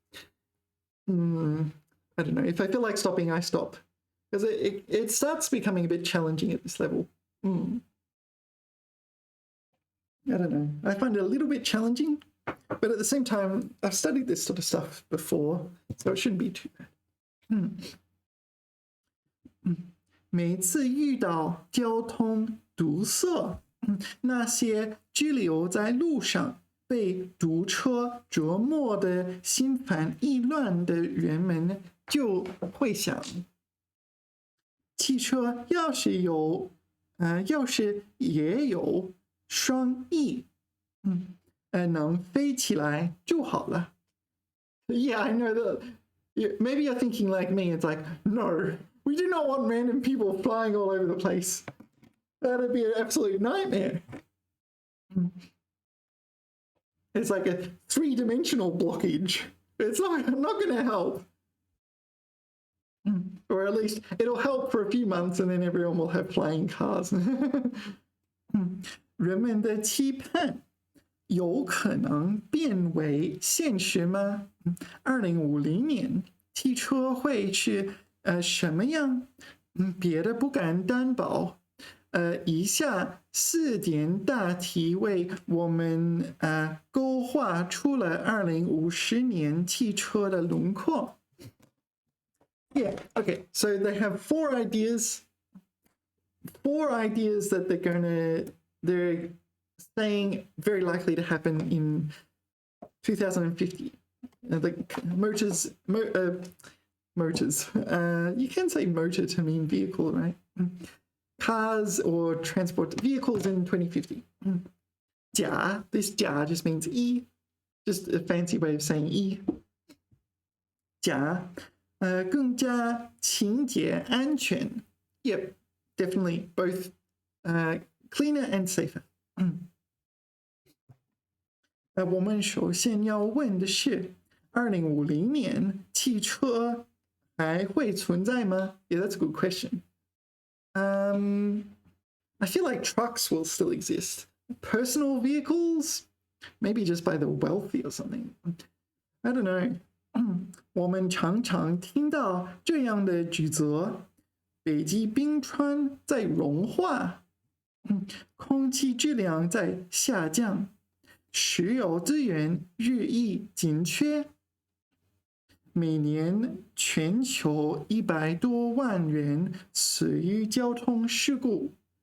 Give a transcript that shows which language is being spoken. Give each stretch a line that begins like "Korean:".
English: I don't know. If I feel like stopping, I stop. Because it starts becoming a bit challenging at this level. I don't know. I find it a little bit challenging, but at the same time, I've studied this sort of stuff before, so it shouldn't be too bad.
Chinese: 每次遇到交通堵塞，那些滞留在路上被堵车折磨的心烦意乱的人们就会想，汽车要是也有双翼，能飞起来就好了。
English: Yeah, I know that. Maybe you're thinking like me. It's like, no, we do not want random people flying all over the place. That'd be an absolute nightmare. It's like a three-dimensional blockage. It's not going to help. Or at least it'll help for a few months and then everyone will have flying cars.
Chinese: 人们的期盼有可能变为现实吗？2050年汽车会是什么样？别的不敢担保。以下4点大题为我们勾画出了2050年汽车的轮廓。
English: Yeah, okay, so they have 4 ideas that they're saying very likely to happen in 2050. The motors, you can say motor to mean vehicle, right? Cars or transport vehicles in 2050. 甲, this 甲 just means E, just a fancy way of saying E.
Chinese: 甲更加清洁安全
English: Yep, definitely both cleaner and safer.
Chinese: 我们首先要问的是2050年汽车还会存在吗？
English: Yeah, that's a good question. I feel like trucks will still exist. Personal vehicles? Maybe just by the wealthy or something. I don't know.
Chinese: 我们常常听到这样的指责，北极冰川在融化，空气质量在下降，石油资源日益紧缺，每年全球100多万人死于交通事故。